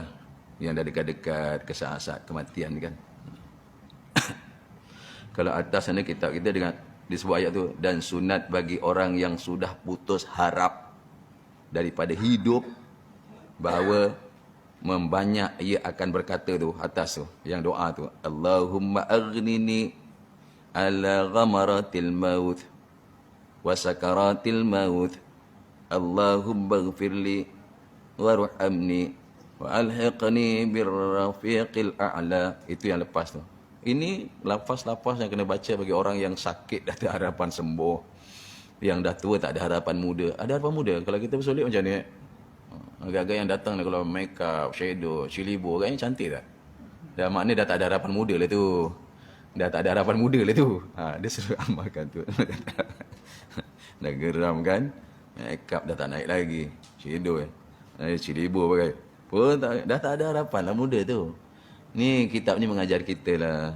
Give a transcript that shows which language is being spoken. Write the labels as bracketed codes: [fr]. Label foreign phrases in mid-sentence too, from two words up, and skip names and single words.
[ms] Yang dah dekat-dekat ke saat-saat kematian kan. Kalau atas sana kitab kita dengan di sebuah ayat tu, dan sunat bagi orang yang sudah putus harap daripada hidup bahawa membanyak ia akan berkata tu atas tu yang doa tu, [ar] اللهم أعني على غمرات الموت وسكرات الموت, اللهم اغفر لي وارحمني وألحقني بالرفيق الأعلى. [ms] Itu yang lepas tu. Ini lafaz-lafaz yang kena baca bagi orang yang sakit dah ada harapan sembuh. Yang dah tua tak ada harapan muda. Ada harapan muda. Kalau kita bersolek macam ni, agak-agak yang datang kalau [en] make up, [ms] shadow, cilibo, agaknya cantik tak? Dah maknanya dah tak ada harapan muda lah tu. Dah tak ada harapan muda lah tu. Dia suruh amalkan tu. Dah geram kan? [en] Make up [ms] dah tak naik lagi. Shadow cilibo pakai. Pun dah tak ada harapan lah muda tu. Ni kitab ni mengajar kita lah.